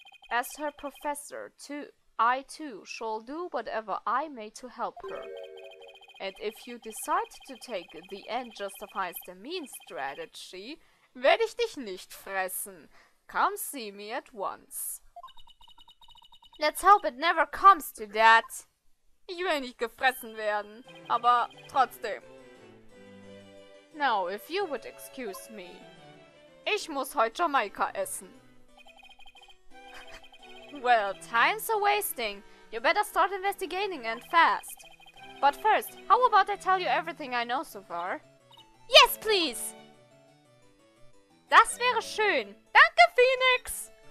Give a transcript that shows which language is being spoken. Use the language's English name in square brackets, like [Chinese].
[English] As her professor, I too shall do whatever I may to help her. And if you decide to take the end justifies the means strategy, [German] werde ich dich nicht fressen. [English] Come see me at once. Let's hope it never comes to that. [German] Ich will nicht gefressen werden, aber trotzdem. [English] Now, if you would excuse me. [German] Ich muss heute Jamaika essen. [English] Well, time's a wasting. You better start investigating and fast. But first, how about I tell you everything I know so far? Yes, please! [German] Das wäre schön. Danke, Phoenix!